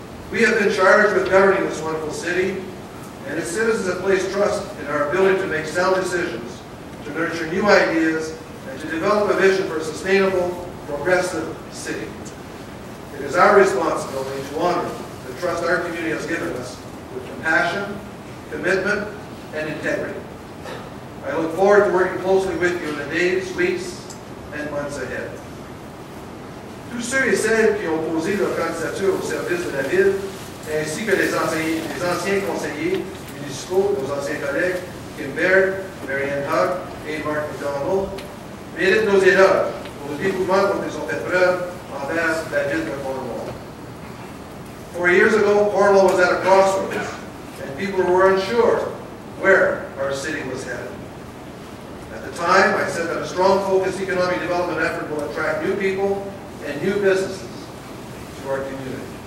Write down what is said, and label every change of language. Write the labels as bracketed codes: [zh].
[en] We have been charged with governing this wonderful city, and its citizens have placed trust in our ability to make sound decisions, to nurture new ideas, and to develop a vision for a sustainable, progressive city. It is our responsibility to honor the trust our community has given us with compassion, commitment, and integrity. I look forward to working closely with you in the days, weeks, and months ahead. [fr] Tous ceux et celles qui ont posé leur candidature au service de la ville, ainsi que les anciens conseillers municipaux, nos anciens collègues, Kilger, Marianne Hogg et Mark McDonald, méritent nos éloges pour le dévouement dont ils ont fait preuve envers la ville de Cornwall. [en] 4 years ago, Cornwall was at a crossroads, and people were unsure where our city was headed. At the time, I said that a strong, focused economic development effort will attract new people and new businesses to our community.